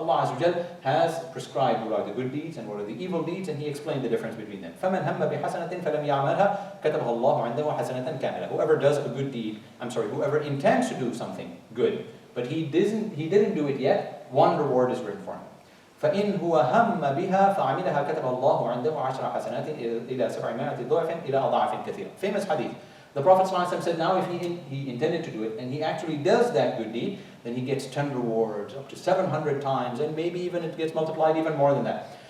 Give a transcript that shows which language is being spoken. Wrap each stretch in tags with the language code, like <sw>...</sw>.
<en>Allah Azza wa Jal has prescribed what are the good deeds and what are the evil deeds, and He explained the difference between them.</en> <ar>فَمَنْ هَمَّ بِحَسَنَةٍ فَلَمْ يَعْمَلْهَا كَتَبَهَا اللَّهُ عِنْدَهُ حَسَنَةً كَامِلَةً.</ar> <en>Whoever does a good deed, whoever intends to do something good, but he didn't do it yet, one reward is written for him.</en> <ar>فإن هو هم بها فعملها كتب الله عنده 10 حسنات إلى 700 ضعف إلى أضعاف كثيرة.</ar> <en>Famous hadith. The Prophet ﷺ said, now if he intended to do it and he actually does that good deed, then he gets 10 rewards up to 700 times, and maybe even it gets multiplied even more than that.</en>